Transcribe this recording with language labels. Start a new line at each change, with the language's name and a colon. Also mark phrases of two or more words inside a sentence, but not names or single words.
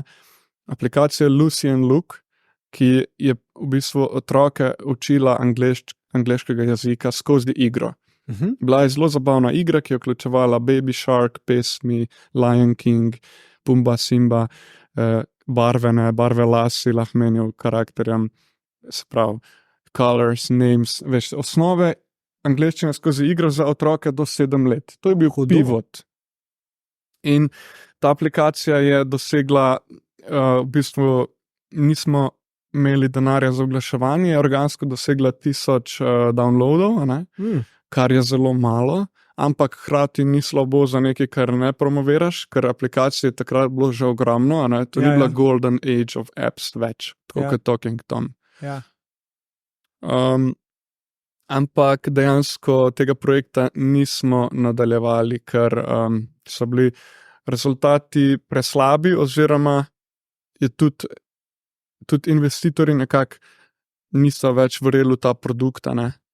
Slovenian: Aplikacija Lucy and Luke, ki je v bistvu otroke učila angleškega jezika skozi igro. Bila je zelo zabavna igra, ki je vključevala Baby Shark, pesmi, Lion King, Pumba, Simba, barve lasi lahko menijo karakterjem, se pravi,
English: colors, names,
Slovenian: veš, osnove angleščine skozi igro za otroke do 7 let. To je bil pivot. In ta aplikacija je dosegla, v bistvu nismo imeli denarja za oglaševanje, je organsko dosegla 1000 downloadov, ne? Kar je zelo malo, ampak hkrati ni slabo za nekaj, kar ne promoviraš, ker aplikacije je takrat bilo že ogromno, a ne? To ni bila
English: golden age of apps
Slovenian: več, tako kot Talking Tom. Ja. Ampak dejansko tega projekta nismo nadaljevali, ker so bili rezultati preslabi, oziroma je tudi investitorji nekako niso več verjeli v ta produkt, ne?